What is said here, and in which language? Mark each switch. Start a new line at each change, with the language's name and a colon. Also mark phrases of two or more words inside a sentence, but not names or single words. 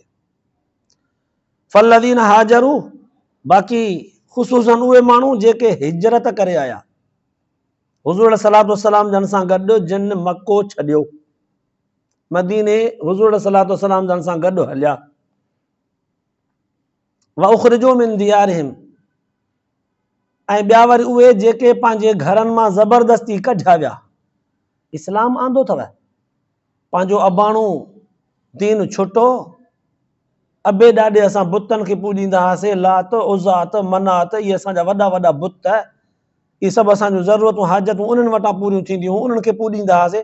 Arabic: فالذين هاجروا,
Sindhi: बाक़ी ख़ुसूसन उहे माण्हू जेके हिजरत करे आया हुज़ूर सलातो सलाम जन सां गॾु, जिन मको छॾियो, मदीने हुज़ूर सलातो सलाम जन सां गॾु हलिया।
Arabic: وأخرجوا من ديارهم,
Sindhi: ऐं ॿिया वरी उहे जेके पंहिंजे घरनि मां ज़बरदस्ती कढिया विया। इस्लाम आंदो अथव, पंहिंजो अबाणो दीन छुटो, अबे ॾाॾे असां बुतनि खे पूॼींदा हुआसीं, लात उज़ात मनात, इहे असांजा वॾा वॾा बुत, इहे सभु असांजूं ज़रूरतूं हाजतूं उन्हनि वटां पूरियूं थींदियूं हुयूं, उन्हनि खे पूॼींदा हुआसीं।